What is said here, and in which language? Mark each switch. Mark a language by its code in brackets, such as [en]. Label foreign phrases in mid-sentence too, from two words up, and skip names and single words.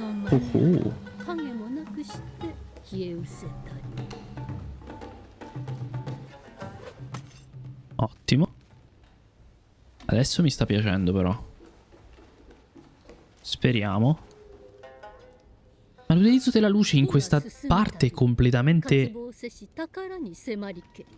[ja] Oh. 影もなくして消え失せたり。 [it] Ottimo. Adesso mi sta piacendo però. Speriamo. Ma l'utilizzo della luce in questa parte è completamente... [ja] 渇望せし宝に迫りけり。